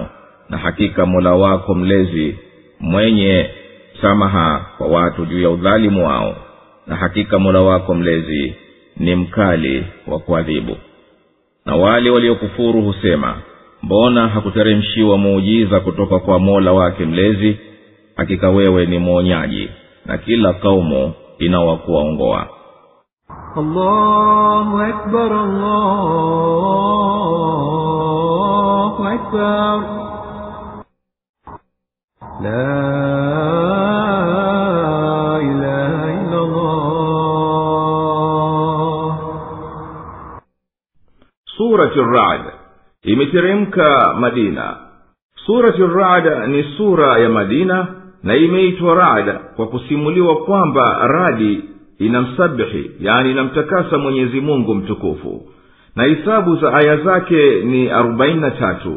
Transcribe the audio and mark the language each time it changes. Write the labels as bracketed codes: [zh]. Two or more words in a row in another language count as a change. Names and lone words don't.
[sw] Na hakika Mola wako mlezi mwenye samaha kwa watu juu ya udhalimu wao, na hakika Mola wako mlezi ni mkali wa kuadhibu. Na wale waliokufuru husema, mbona hakuteremshiwa muujiza kutoka kwa Mola wake mlezi? Hakika wewe ni mwonyaji, na kila kaumu inawakuongoa. [ar] الله أكبر، الله أكبر. لا إله إلا الله. [sw] Surati Ar-Ra'd imeteremka Madina. Surati Ar-Ra'd ni sura ya Madina na imeitwa Ra'd kwa kusimuliwa kwamba radi inamsabihi, yani inamtakasa Mwenyezi Mungu mtukufu, na hisabu za aya zake ni 43.